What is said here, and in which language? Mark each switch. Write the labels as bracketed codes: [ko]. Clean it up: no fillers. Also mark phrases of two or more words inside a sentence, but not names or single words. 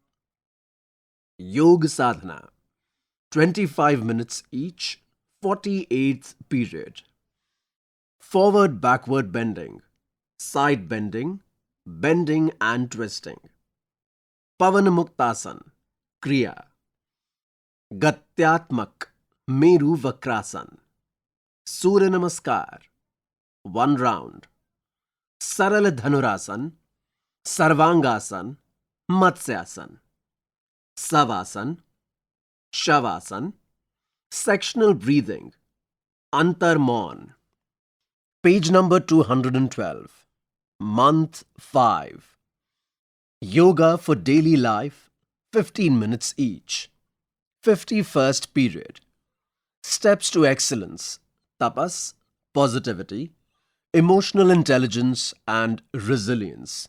[en] Yoga Sadhana, 25 minutes each, 48th period. Forward backward bending, side bending, bending and twisting. Pavan Muktasan, Kriya. Gatyatmak, Meru Vakrasan. Surya Namaskar, 1 round. Saral Dhanurasan, Sarvangasan, Matsyasan, Savasan, Shavasan, sectional breathing, Antar Maun. Page number 212. Month 5. Yoga for daily life, 15 minutes each. 51st period. Steps to excellence, tapas, positivity, emotional intelligence and resilience.